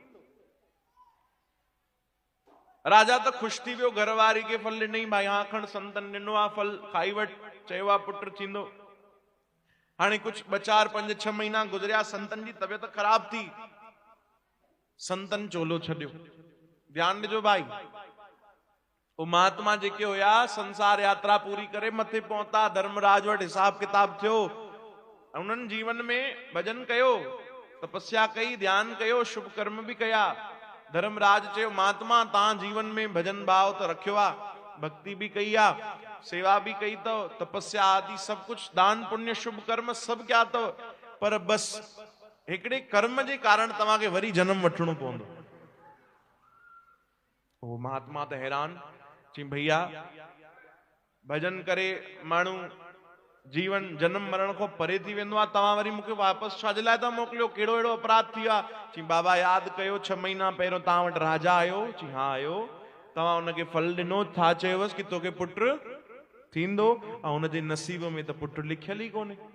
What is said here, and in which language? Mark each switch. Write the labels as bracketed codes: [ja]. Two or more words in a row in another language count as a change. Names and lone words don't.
[sd] राजा तो खुश थी वियो, घरवारी के फल ॾिनई, भाई हाँ खण संतन ॾिनो आ फल, खाई वठ, चयो आ पुट थींदो। हाणे कुछ 2-4-5-6 महीना गुजरिया, संतन जी तबियत खराब थी, संतन चोलो छॾियो। ध्यान ॾिजो भाई, वो महात्मा जेके हुया संसार यात्रा पूरी करे मथे पहुता, धर्मराज वटि हिसाब किताब थियो। उन्हनि जीवन में भजन कयो, तपस्या कई, ध्यान कयो, शुभ कर्म भी कया। धर्मराज चयो महात्मा तहां जीवन में भजन भाव तो रखियो आ, भक्ति भी कई आ, सेवा भी कई तो, तपस्या आदि सब कुछ, दान पुण्य शुभ कर्म सब क्या तो, पर बस हिकिड़े कर्म जे कारण तव्हांखे वरी जन्म वठणो पवंदो। वो महात्मा तो हैरान, चई भैया भजन करे माण्हू जीवन जन्म मरण को परे थी वेंदो आहे, तव्हां वरी मूंखे वापसि छाजे लाइ था मोकिलियो, कहिड़ो अहिड़ो अपराध थी वियो आहे? चई बाबा यादि कयो 6 महीना पहिरियों तव्हां वटि राजा आयो। चई हाँ आयो, तव्हां हुनखे फल ॾिनो, छा चयोवसि कि तोखे पुट थींदो, ऐं हुनजे नसीब में त पुट लिखियल ई कोन्हे।